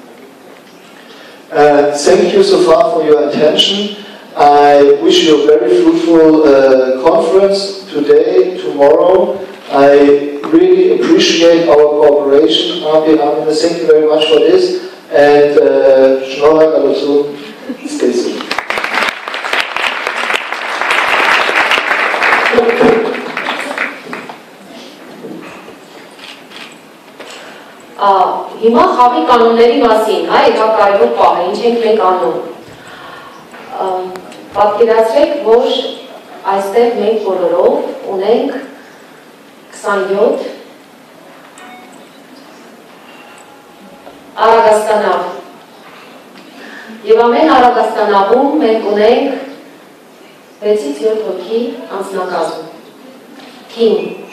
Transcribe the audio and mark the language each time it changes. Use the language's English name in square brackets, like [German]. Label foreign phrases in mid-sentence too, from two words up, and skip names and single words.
[English] Thank you so far for your attention. I wish you a very fruitful conference today, tomorrow. I really appreciate our cooperation. Armin, thank you very much for this. And [Armenian] Շնորհակալություն, [English] stay safe. [Armenian] Հիմա խաղի կանոնների մասին, հա, եկա կարևոր պահ է, ինչ ենք մենք անում։ Պատկերացրեք, որ այստեղ մենք բոլորով ունենք 27 Արագաստանավ։ Եվ ամեն Արագաստանավում մենք ունենք 6-ից 7 հոգի անձնակազմ, թիմ։